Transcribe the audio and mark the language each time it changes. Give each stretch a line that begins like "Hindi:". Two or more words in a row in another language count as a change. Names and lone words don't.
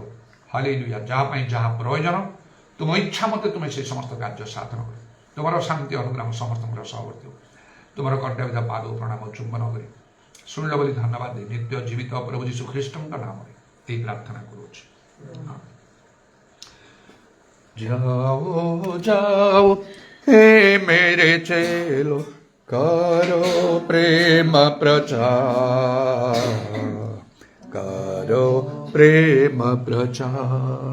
Odia: ହାଲେଲୁୟା। ଯାହା ପାଇଁ ଯାହା ପ୍ରୟୋଜନ ତୁମ ଇଚ୍ଛା ମତେ ତୁମେ ସେ ସମସ୍ତ କାର୍ଯ୍ୟ ସାଧନ କର। ତୁମର ଶାନ୍ତି ଅନୁଗ୍ରହ ସମସ୍ତଙ୍କର ସହବର୍ତ୍ତୀ ହେଉ। ତୁମର କଣ୍ଠବିଧା ପାଦ ପ୍ରଣାମ ଚୁମ୍ବନ କରି ଶୁଣିଲ ବୋଲି ଧନ୍ୟବାଦ ଦେଇ ନିତ୍ୟ ଜୀବିତ ପ୍ରଭୁ ଯୀଶୁ ଖ୍ରୀଷ୍ଟଙ୍କ ନାମରେ ଏହି ପ୍ରାର୍ଥନା କରୁଅଛି।
Hindi: जाओ जाओ हे मेरे चेलो, करो प्रेम प्रचार, करो प्रेम प्रचार।